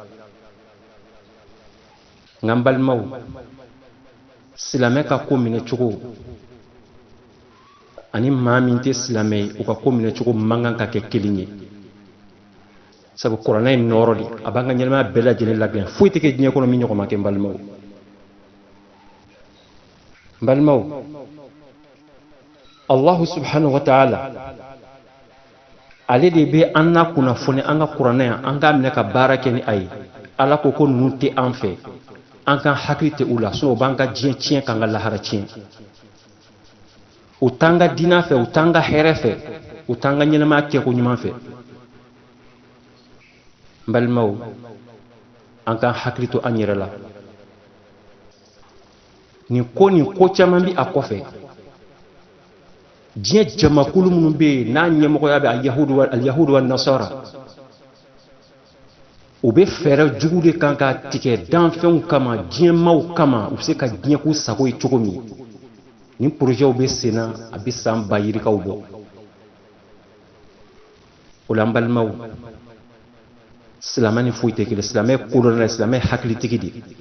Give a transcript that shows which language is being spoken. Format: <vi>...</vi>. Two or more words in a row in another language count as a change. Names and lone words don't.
<bm>Nka n balimaw, silamɛ ka ko minɛ cogo ani maa min tɛ silamɛ ye u ka ko minɛ cogo man kan ka kɛ kelen ye. Sabu kuranɛ ye nɔɔrɔ de, a b'an ka ɲɛnamaya bɛɛ lajɛlen ladilan, foyi tɛ kɛ diɲɛ kɔnɔ min ɲɔgɔn ma kɛ n balimaw. N balimaw,</bm> <ar>الله سبحانه وتعالى,</ar> <bm>ale de bɛ an na kunnafoni an ka kuranɛ yan, an k'a minɛ ka baara kɛ ni a ye. Ala ko ko ninnu tɛ an fɛ, an ka hakili tɛ u la, sinon u b'an ka diɲɛ tiɲɛ k'an ka lahara tiɲɛ. U t'an ka diinɛ fɛ, u t'an ka hɛrɛ fɛ, u t'an ka ɲɛnamaya kɛko ɲuman fɛ. N balimaw, an ka hakili to an yɛrɛ la. Nin ko caman bi a kɔfɛ. Diɲɛ jamakulu minnu bɛ yen n'a ɲɛmɔgɔya bɛ</bm> <ar>اليهود والنصارى,</ar> <bm>u bɛ fɛɛrɛ jugu de kan ka tigɛ danfɛnw kama, diɲɛmaw kama, u bɛ se ka diɲɛ k'u sago ye cogo min. Nin projɛw bɛ sen na, a bɛ san ba yirikaw bɔ. O la n balimaw, silamɛ ni foyi tɛ kelen, silamɛ ye kodɔnna, silamɛ ye hakilitigi de.</bm>